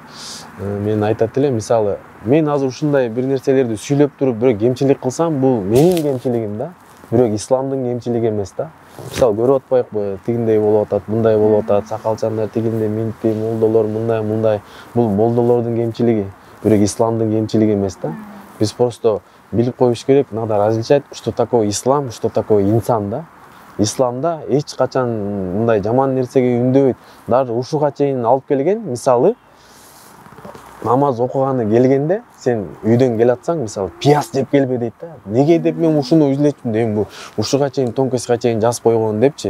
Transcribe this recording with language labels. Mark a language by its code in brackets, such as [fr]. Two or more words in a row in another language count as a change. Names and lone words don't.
[ky] Мен айтат элем, мисалы мен азыр ушундай бир нерселерди сүйлөп туруп бирок кемчилик кылсам, бул менин кемчилигим да. Бирок исламдын кемчилиги эмес да. Мисалы көрүп атпайбы, тигиндей болуп атат, мындай болуп атат, сакалчандар тигиндей минтти, молдолор мындай. Бул молдолордун кемчилиги, бирок исламдын кемчилиги эмес да. Биз просто билип коюш керек, [ru] надо различать, что такое ислам, что такое инсан да. [ky] Исламда эч качан мындай жаман нерсеге үндөбөйт. Даже ушуга чейин алып келген, мисалы намаз окуганы келгенде сен үйдөн келатсаң, мисалы пияз жеп келбе дейт да. Неге деп мен ушуну үзүлөчүмүн дейм, бу ушуга чейин тонкоско чейин жазып койгон депчи.